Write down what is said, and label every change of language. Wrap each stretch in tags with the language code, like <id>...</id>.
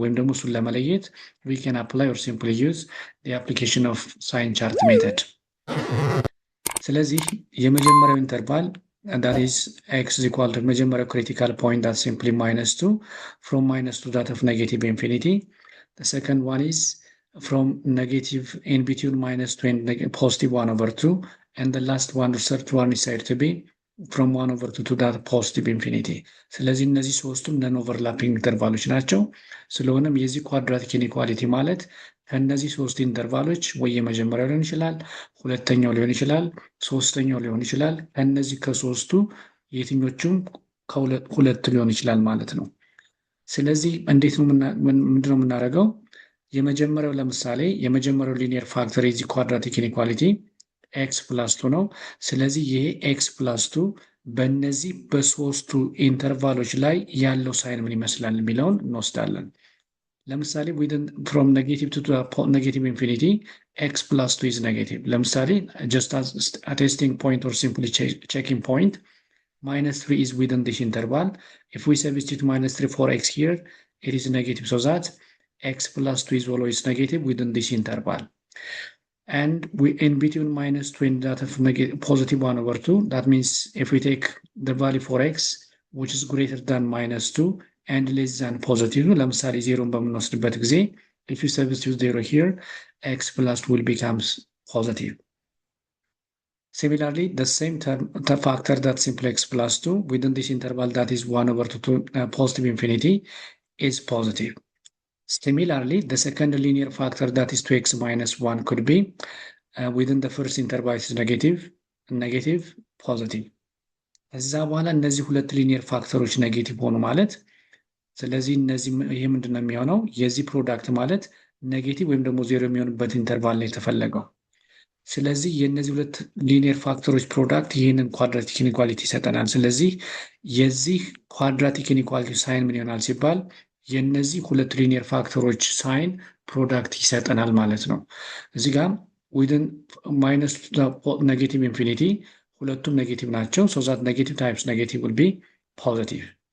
<am>ወይም ደግሞ እሱን ለመለየት</am> <en>we can apply or simply use the application of sign chart method.</en> <am>ስለዚህ የመጀመሪያው ኢንተርቫል</am> <en>that is x is equal to መጀመሪያው critical point that simply -2 from -2 that of negative infinity. The second one is from negative in between -2 and positive 1 over 2, and the last one, the third one is said to be from 1 over 2 to that positive infinity.</en> <am>ስለዚህ እነዚህ ሶስቱም ነን ኦቨርላፒንግ ኢንተርቫሎች ናቸው። ስለሆነም የዚህ ኳድራቲክ ኢኒኳሊቲ ማለት ከእነዚህ ሶስት ኢንተርቫሎች ወይ የመጀመሪያው ሊሆን ይችላል፣ ሁለተኛው ሊሆን ይችላል፣ ሶስተኛው ሊሆን ይችላል። ከእነዚህ ከሶስቱ የትኞቹም ሁለት ሊሆን ይችላል ማለት ነው። ስለዚህ እንዴት ነው ምንድነው የምናደርገው? የመጀመሪያው ለምሳሌ የመጀመሪያው ሊኒየር ፋክተር የዚህ ኳድራቲክ ኢኒኳሊቲ ኤክስ ፕላስ 2 ነው። ስለዚህ ይሄ ኤክስ ፕላስ 2 በእነዚህ በሶስቱ ኢንተርቫሎች ላይ ያለው ሳይን ምን ይመስላል የሚለውን እንወስዳለን። ለምሳሌ</am> <en>from negative to negative infinity x plus 2 is negative. ለምሳሌ just as a testing point or simply checking point, -3 is within this interval. If we substitute -3 for x here, it is negative, so that x plus 2 is always negative within this interval. And we in between -2 and that of positive 1 over 2, that means if we take the value for x which is greater than -2 and less than positive,</en> <am>ለምሳሌ 0 በምንወስድበት ጊዜ</am> <en>If you substitute 0 here, x plus 2 will becomes positive. Similarly, the same term, the factor that simply x plus 2 within this interval that is 1 over 2 to positive infinity is positive. Similarly, the second linear factor that is 2x minus 1 could be within the first interval is negative, positive.</en> <am>ከዛ በኋላ እነዚህ ሁለት ሊኒየር ፋክተሮች ኔጌቲቭ ሆኑ ማለት ስለዚህ እነዚህ ይሄ ምንድነው የሚሆነው የዚህ ፕሮዳክት ማለት ኔጌቲቭ ወይም ደግሞ ዜሮ የሚሆንበት ኢንተርቫል ላይ የተፈለገው ስለዚህ የነዚህ ሁለት ሊኒየር ፋክተሮች ፕሮዳክት ይሄንን ኳድራቲክ ኢኒኳሊቲ ይሰጠናል ስለዚህ የዚህ ኳድራቲክ ኢኒኳሊቲ ሳይን ምን ይሆናል ሲባል የነዚህ ሁለት ሊኒየር ፋክተሮች ሳይን ፕሮዳክት ይሰጠናል ማለት ነው እዚህ ጋር</am> <en>within minus negative infinity</en> <am>ሁለቱም ኔጌቲቭ ናቸው</am> <en>so that negative times negative will be positive</en>